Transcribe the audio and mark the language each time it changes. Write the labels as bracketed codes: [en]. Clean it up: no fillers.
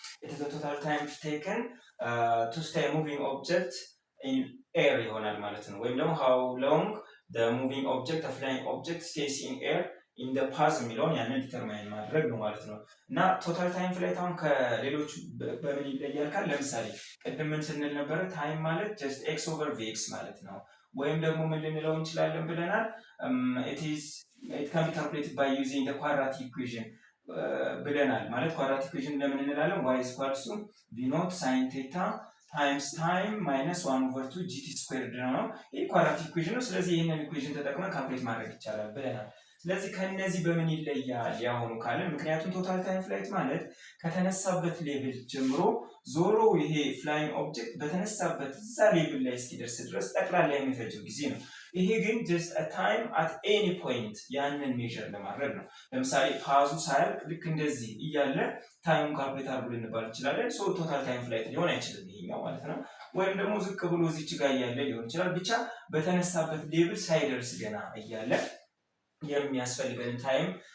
[en] it is the total time taken to stay moving object in air [am] ይሆናል ማለት ነው። ወይም ደግሞ [en] how long the moving object a flying object stays in air in the path [am] የሚለውን ያንን ዲተርማይን ማድረግ ነው ማለት ነው። እና ቶታል ታይም ፍላይት አሁን ከሌሎች በምን ይለያል ካል ለምሳሌ ቅድም ምን ስንል ነበረ? ታይም ማለት [en] just x over vx [am] ማለት ነው። ወይም ደግሞ ምን ልንለው እንችላለን ብለናል? [en] it can be calculated by using the quadratic equation [am] ብለናል። [en] ማለት quadratic equation [am] ለምን እንላለን? [en] y is equals to v naught sin theta times time minus 1 over 2 gt squared [am] ነው። ይሄ quadratic equation ነው። ስለዚህ ይሄንን ኢኩዌሽን ተጠቅመን ካልኩሌት ማድረግ ይቻላል ብለናል። ስለዚህ ከነዚህ በምን ይለያል ያሁኑ ካለ? ምክንያቱም ቶታል ታይም ፍላይት ማለት ከተነሳበት ሌቭል ጀምሮ ዞሮ ይሄ ፍላይንግ ኦብጀክት በተነሳበት እዛ ሌቭል ላይ እስኪደርስ ድረስ ጠቅላላ የሚፈጀው ጊዜ ነው። ይሄ ግን [en] just a time at any point [am] ያንን ሜዥር ለማድረግ ነው። ለምሳሌ ፓዙ ሳያልቅ ልክ እንደዚህ እያለ ታይሙን ካልኩሌት አድርጉ ልንባል እንችላለን። ሶ ቶታል ታይም ፍላይት ሊሆን አይችልም ይሄኛው ማለት ነው። ወይም ደግሞ ዝቅ ብሎ እዚች ጋር እያለ ሊሆን ይችላል። ብቻ በተነሳበት ሌቭል ሳይደርስ ገና እያለ የሚያስፈልገውን ታይም